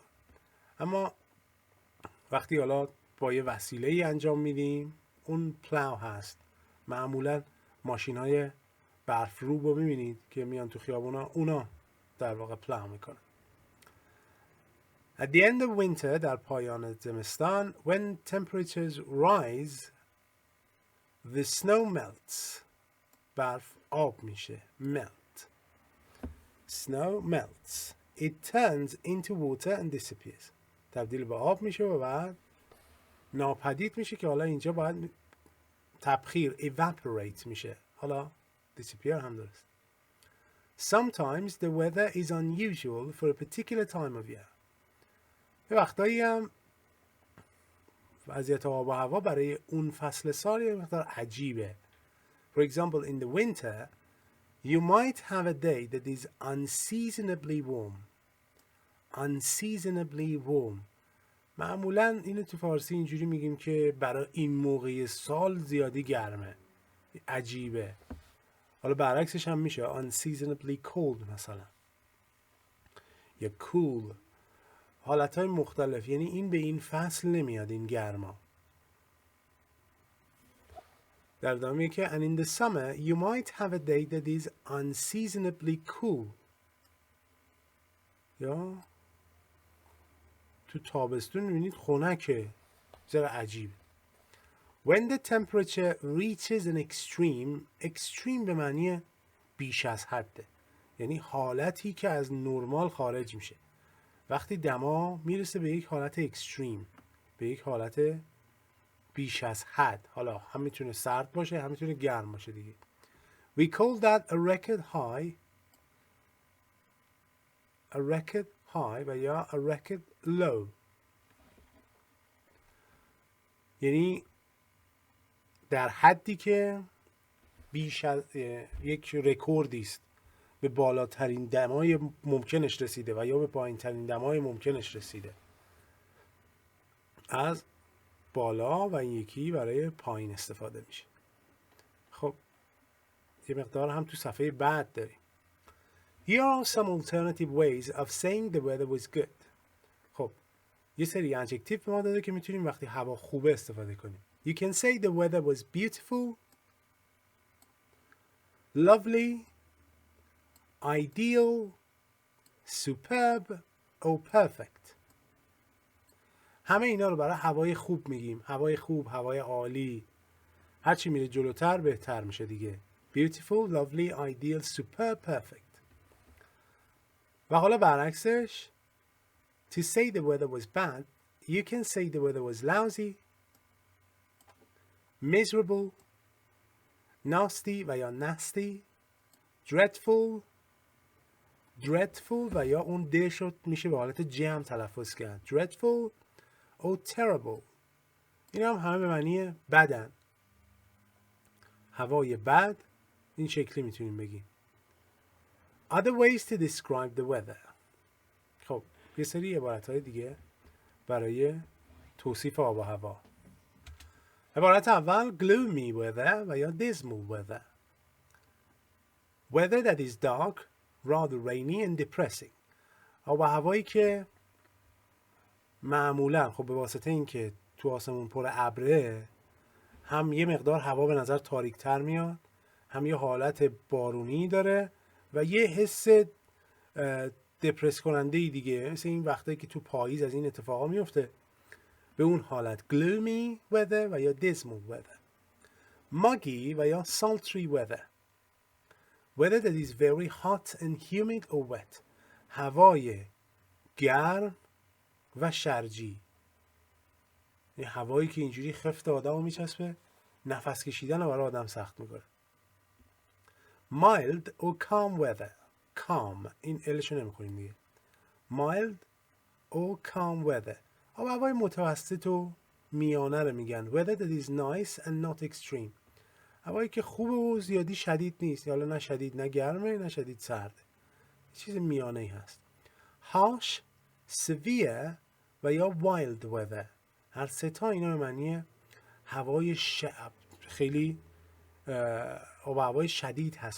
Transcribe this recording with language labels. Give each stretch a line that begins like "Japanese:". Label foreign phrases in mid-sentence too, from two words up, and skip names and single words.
Persian: اما وقتی حالا با یه وسیله ای انجام میدیم اون پلاو هست. معمولا ماشین های برف رو رو میبینید که میان تو خیابونا، اونا در واقع پلاو میکنن.
English: At the end of winter
Persian: در پایان زمستان
English: when temperatures rise the snow melts.
Persian: برف آب میشه.
English: melt. Snow melts. It turns into water and disappears.
Persian: تبدیل به آب میشه و بعد ناپدید میشه که حالا اینجا باید تبخیر evaporate میشه. حالا disappear هم درست.
English: Sometimes the weather is unusual for a particular time of year.
Persian: یه وقتایی هم وضعیت آب و هوا برای اون فصل سال یه مقدار عجیبه.
English: For example, in the winter, you might have a day that is unseasonably warm. Unseasonably warm.
Persian: معمولا اینو تو فارسی اینجوری میگیم که برای این موقع سال زیادی گرمه. عجیبه. حالا برعکسش هم میشه
English: unseasonably cold
Persian: مثلا. یا cool. حالتهای مختلف، یعنی این به این فصل نمیاد این گرما. در ادامه که
English: and in the summer you might have a day that is unseasonably cool.
Persian: یا تو تابستون میبینید خنکه، ذره عجیب.
English: When the temperature reaches an extreme
Persian: به معنی بیش از حده، یعنی حالتی که از نرمال خارج میشه. وقتی دما میرسه به یک حالت اکستریم، به یک حالت بیش از حد، حالا هم میتونه سرد باشه هم میتونه گرم باشه دیگه.
English: We call that a record high
Persian: و یا
English: a record low.
Persian: یعنی در حدی که بیش از یک رکوردی است، به بالاترین دمای ممکنش رسیده و یا به پایین ترین دمای ممکنش رسیده. از بالا و این یکی برای پایین استفاده میشه. خب یه مقدار هم تو صفحه بعد داریم.
English: Here are some alternative ways of saying the weather was good.
Persian: خب یه سری adjective به ما داده که میتونیم وقتی هوا خوبه استفاده کنیم.
English: You can say the weather was beautiful, lovely, ideal, superb or perfect.
Persian: همه اینا رو برای هوای خوب میگیم. هوای خوب، هوای عالی. هرچی میره جلوتر بهتر میشه دیگه.
English: Beautiful, lovely, ideal, superb, perfect.
Persian: و حالا برعکسش
English: To say the weather was bad, you can say the weather was lousy, miserable, nasty
Persian: و یا
English: nasty, dreadful, dreadful
Persian: و یا اون د شد میشه به حالت ج هم تلفظ کرد.
English: dreadful or terrible.
Persian: این هم همه به معنی بدن. هوای بد این شکلی میتونیم بگیم.
English: Other ways to describe the weather.
Persian: خب یه سری عبارت‌های دیگه برای توصیف آب و هوا. عبارت اول
English: gloomy weather
Persian: و یا
English: dismal weather. Weather that is dark, rather rainy and depressing.
Persian: آب و هوایی که معمولا خب به واسطه اینکه تو آسمون پر ابره هم یه مقدار هوا به نظر تاریک‌تر میاد، هم یه حالت بارونی داره و یه حس دپرس کننده ای دیگه، مثل این وقتایی که تو پاییز از این اتفاقا میفته. به اون حالت
English: gloomy weather
Persian: و یا
English: dismal weather. muggy
Persian: و یا
English: sultry weather. weather that is very hot and humid or wet.
Persian: هوای گرم و شرجی. این هوایی که اینجوری خفت آدمو میچسبه، نفس کشیدن رو برای آدم سخت میکنه.
English: mild or calm weather. calm
Persian: این الشو نمیخونیم دیگه.
English: mild or calm weather.
Persian: آب هوای متوسط و میانه رو میگن.
English: weather that is nice and not extreme.
Persian: هوایی که خوبه و زیادی شدید نیست. حالا نه شدید نه گرمه نه شدید سرده. چیز میانه ای هست.
English: harsh, severe
Persian: و یا
English: wild weather.
Persian: هر سه تا اینا به معنی هوای خیلی آب هوای شدید هست.